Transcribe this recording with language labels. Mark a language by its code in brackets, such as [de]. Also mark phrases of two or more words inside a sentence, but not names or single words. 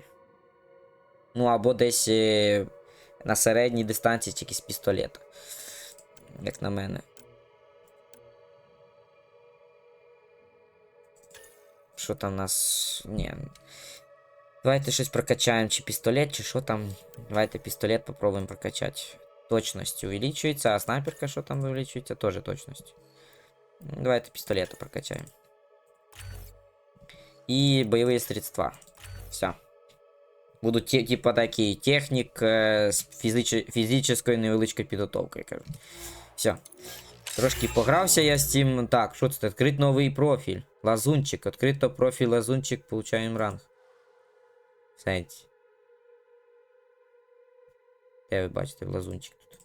[uk] Ну, або десь на середній дистанції тільки з пістолета. Як на мене. Що там у нас... Ні. Давайте щось прокачаємо, чи пістолет, чи що там. Давайте пістолет попробуємо прокачати. [ru] Точность увеличивается, а снайперка что там увеличивается? Тоже точность. Давайте пистолета прокачаем. И боевые средства. Все. Будут типа такие техник с [uk] фізичною невеличкою підготовкою. Все. Трошки погрався я з цим. Так, що це? Відкрити новий профіль. Лазунчик. Відкрито профіль лазунчик, получаємо ранг. Сенсі. Де ви бачите лазунчик тут?